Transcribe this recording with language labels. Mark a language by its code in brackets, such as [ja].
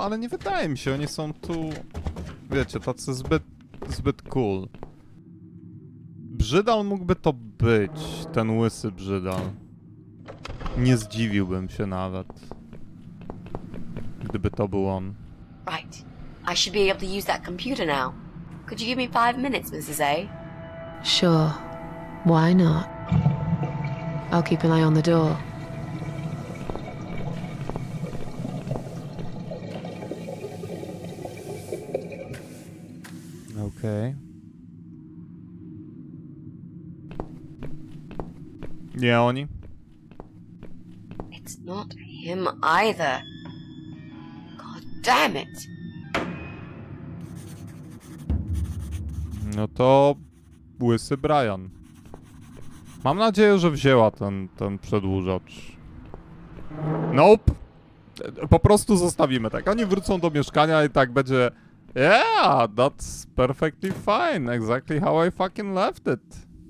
[pl] Ale nie wydaje mi się, oni są tu... Wiecie, tacy zbyt cool. Brzydal mógłby to być, ten łysy brzydal. Nie zdziwiłbym się nawet, gdyby to był on. [en] Right. I should be able to use that computer now. Could you give me 5 minutes, Mrs. A? Sure. Why not? I'll keep an eye on the door. [pl] Okej. Nie oni? [en] It's not him either. God damn it. [pl] No to... Łysy Brian. Mam nadzieję, że wzięła ten przedłużacz. [en] Nope! [pl] Po prostu zostawimy tak. Oni wrócą do mieszkania i tak będzie... [en] Yeah, that's perfectly fine. Exactly how I fucking left it.